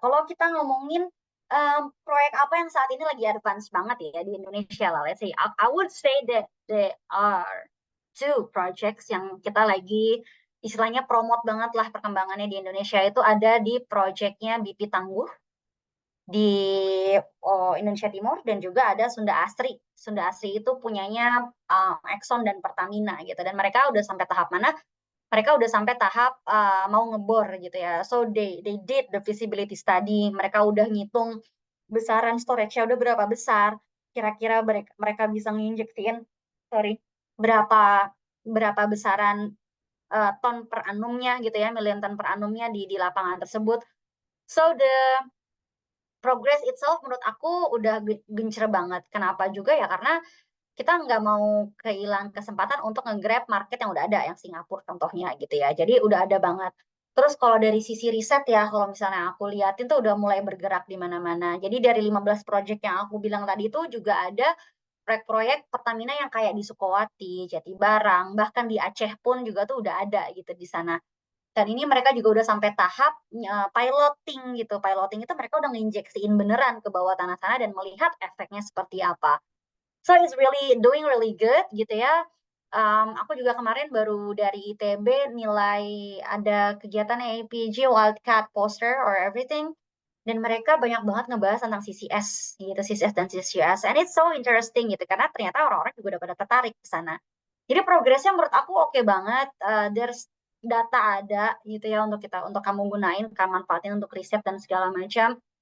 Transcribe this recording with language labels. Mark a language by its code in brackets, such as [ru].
[id] Kalau kita ngomongin proyek apa yang saat ini lagi advance banget ya di Indonesia lah, [en] let's say I would say that there are two projects [id] yang kita lagi istilahnya promote banget lah perkembangannya di Indonesia. Itu ada di projectnya BP Tangguh di Indonesia Timur dan juga ada Sunda Asri. Sunda Asri itu punyanya Exxon dan Pertamina gitu, dan mereka udah sampai tahap mana? Mereka udah sampai tahap mau ngebor gitu ya. [en] So they did the feasibility study. [id] Mereka udah ngitung besaran storage-nya udah berapa besar. Kira-kira mereka bisa nginjektin, sorry, berapa berapa besaran ton per annumnya gitu ya, million ton per annumnya di lapangan tersebut. [en] So the progress itself [id] menurut aku udah gencer banget. Kenapa juga ya? Karena kita nggak mau kehilangan kesempatan untuk nge-grab market yang udah ada, yang Singapura contohnya gitu ya. Jadi udah ada banget. Terus kalau dari sisi riset ya, kalau misalnya aku liatin tuh udah mulai bergerak di mana-mana. Jadi dari 15 project yang aku bilang tadi itu juga ada proyek-proyek Pertamina yang kayak di Sukowati, Jatibarang, bahkan di Aceh pun juga tuh udah ada gitu di sana. Dan ini mereka juga udah sampai tahap piloting gitu. Piloting itu mereka udah nginjeksiin beneran ke bawah tanah sana dan melihat efeknya seperti apa. [en] So it's really doing really good gitu ya. [id] Aku juga kemarin baru dari ITB nilai ada kegiatan APG Wildcat Poster or Everything, dan mereka banyak banget ngebahas tentang CCS gitu, CCS dan CCS, [en] and it's so interesting [id] gitu karena ternyata orang-orang juga udah pada tertarik ke sana. Jadi progresnya menurut aku oke banget. [en] There's data [id] ada gitu ya untuk kamu gunain, kamu manfaatin untuk riset dan segala macam.